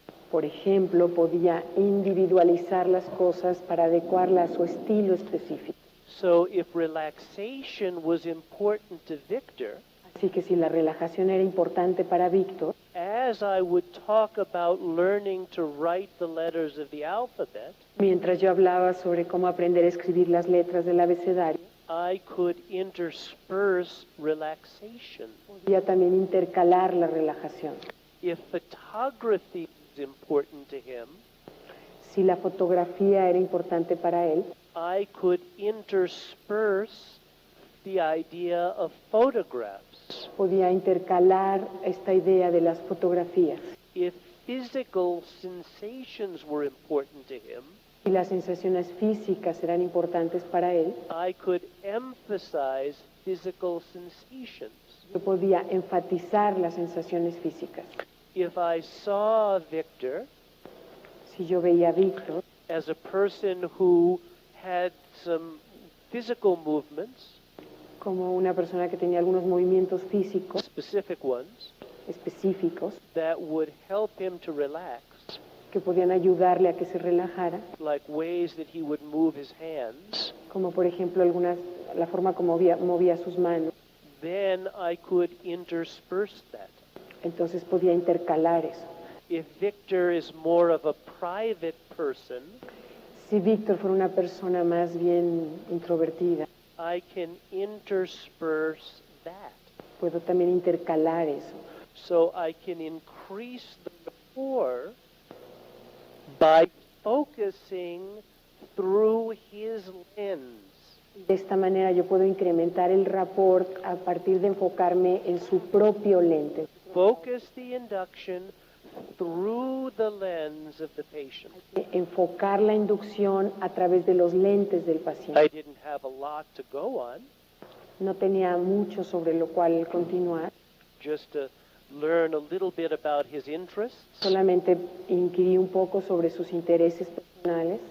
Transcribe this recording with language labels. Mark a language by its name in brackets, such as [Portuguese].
[Spanish] Por ejemplo, podía individualizar las cosas para adecuarlas a su estilo específico. [English] So if relaxation was important to Victor, [Spanish] Así que si la relajación era importante para Víctor, [English] as I would talk about learning to write the letters of the alphabet, [Spanish] mientras yo hablaba sobre cómo aprender a escribir las letras del abecedario, [English] I could intersperse relaxation. [Spanish] podía también intercalar la relajación. [English] If photography is important to him, [Spanish] Si la fotografía era importante para él, [English] I could intersperse the idea of photographs. [Spanish] podía intercalar esta idea de las fotografías. [English] If physical sensations were important to him, [Spanish] Si las sensaciones físicas eran importantes para él, [English] I could emphasize physical sensations. [Spanish] yo podía enfatizar las sensaciones físicas. [English] If I saw Victor [Spanish] Si yo veía a Víctor [English] as a person who had some physical movements, [Spanish] como una persona que tenía algunos movimientos físicos [English] specific ones, [Spanish] específicos [English] that would help him to relax, [Spanish] que podían ayudarle a que se relajara, [English] like ways that he would move his hands, [Spanish] como por ejemplo la forma como movía sus manos, [English] then I could intersperse that. [Spanish] entonces podía intercalar eso. [English] If Victor is more of a private person, [Spanish] Si Víctor fuera una persona más bien introvertida, [English] I can intersperse that. [Spanish] puedo también intercalar eso. [English] So I can increase the rapport by focusing through his lens. [Spanish] De esta manera yo puedo incrementar el rapport a partir de enfocarme en su propio lente. [English] Focus the induction through the lens of the patient. [Spanish] Enfocar la inducción a través de los lentes del [English] I [Spanish] paciente. [English] didn't have a lot to go on, [Spanish] No tenía mucho sobre lo cual continuar, [English] just to learn a little bit about his interests [Spanish] solamente inquirí un poco sobre sus intereses personales